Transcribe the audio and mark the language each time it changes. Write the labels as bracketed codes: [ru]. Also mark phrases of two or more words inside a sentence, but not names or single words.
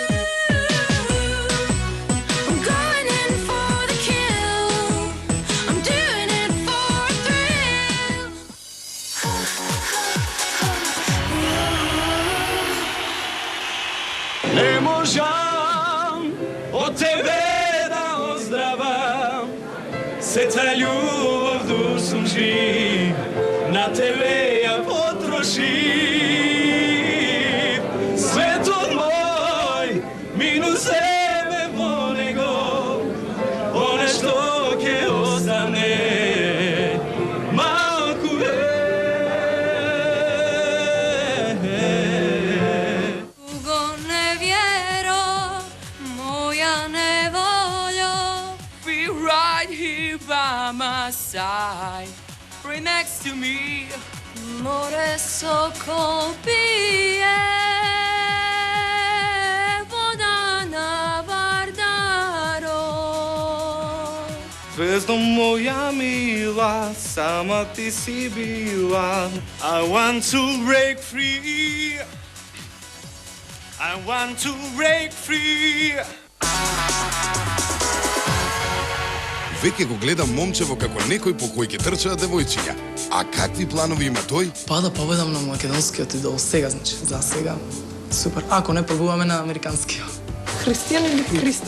[mk] Не можам од тебе да оздравам, сета љубов душом жив, на тебе ја потрошив. Светот мој, минус себе во него, оне што ќе остане, малку е. [en] By my side, right next to me. [mk] Море соко пие, вода на Вардаро. Звездо моја мила, сама ти си била. [en] I want to break free. I want to break free. [mk] Веќе го гледам момчево како некој по кој ќе трчаат девојчиња. А какви планови има тој? Па да победам на македонскиот идол сега, значи, за сега. Супер. Ако не побуваме на американскиот. Христијан или Христо?